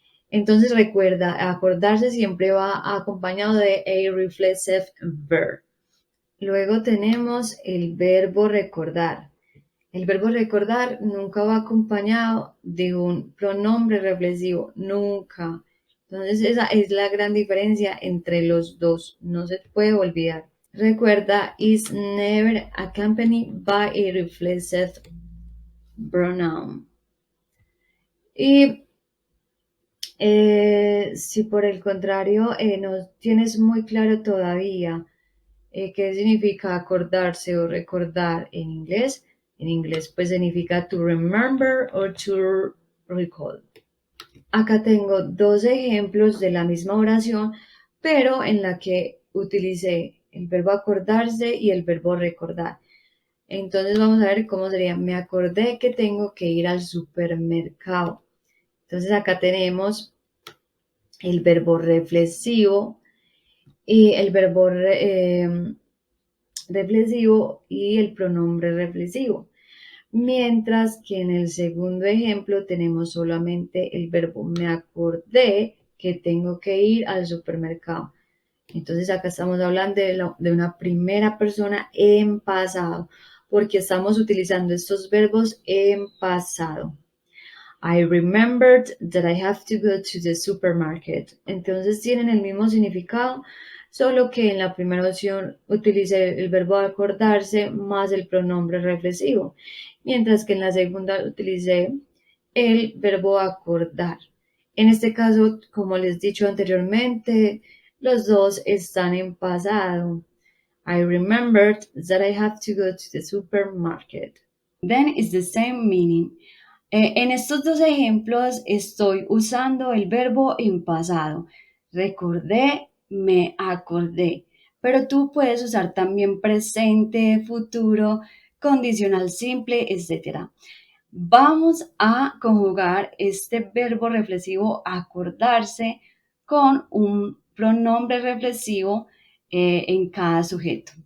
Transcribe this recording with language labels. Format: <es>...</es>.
<es>Entonces recuerda, acordarse siempre va acompañado de</es> <en>a reflexive verb.</en> <es>Luego tenemos el verbo recordar. El verbo recordar nunca va acompañado de un pronombre reflexivo, nunca. Entonces esa es la gran diferencia entre los dos, no se puede olvidar.</es> <en>Recuerda, is never accompanied by a reflexive pronoun.</en> <es>Y si por el contrario no tienes muy claro todavía qué significa acordarse o recordar en inglés pues significa</es> <en>to remember or to recall.</en> <es>Acá tengo dos ejemplos de la misma oración, pero en la que utilicé el verbo acordarse y el verbo recordar. Entonces vamos a ver cómo sería. Me acordé que tengo que ir al supermercado. Entonces acá tenemos el verbo reflexivo y el verbo reflexivo y el pronombre reflexivo. Mientras que en el segundo ejemplo tenemos solamente el verbo me acordé que tengo que ir al supermercado. Entonces acá estamos hablando de una primera persona en pasado, porque estamos utilizando estos verbos en pasado.</es> <en>I remembered that I have to go to the supermarket.</en> <es>Entonces tienen el mismo significado, solo que en la primera opción utilicé el verbo acordarse más el pronombre reflexivo, mientras que en la segunda utilicé el verbo acordar. En este caso, como les he dicho anteriormente, los dos están en pasado.</es> <en>I remembered that I have to go to the supermarket. Then is the same meaning.</en> <es>En estos dos ejemplos estoy usando el verbo en pasado. Recordé, me acordé. Pero tú puedes usar también presente, futuro, condicional simple, etc. Vamos a conjugar este verbo reflexivo acordarse con un pronombre reflexivo en cada sujeto.</es>